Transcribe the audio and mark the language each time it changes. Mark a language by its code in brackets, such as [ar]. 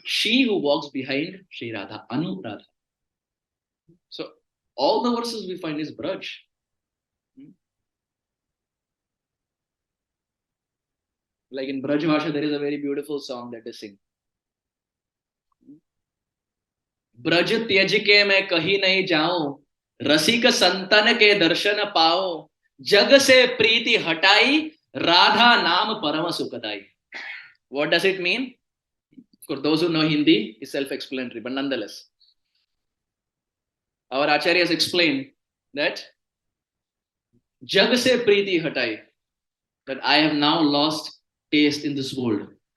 [en] She who walks behind Shri Radha. Anuradha. So all the verses we find is Braj. Like in Braj Bhasha, there is a very beautiful song that is sing. [hi] Braj त्यज के मैं कहीं नहीं जाऊं, रसिक संतन के दर्शन पाऊं, जग से प्रीति हटाई, राधा नाम परम सुखदाई. [en] What does it mean? For those who know Hindi, is self-explanatory, but nonetheless, our Acharya has explained that [hi] jag se priti hatai, [en] that I have now lost taste in this world.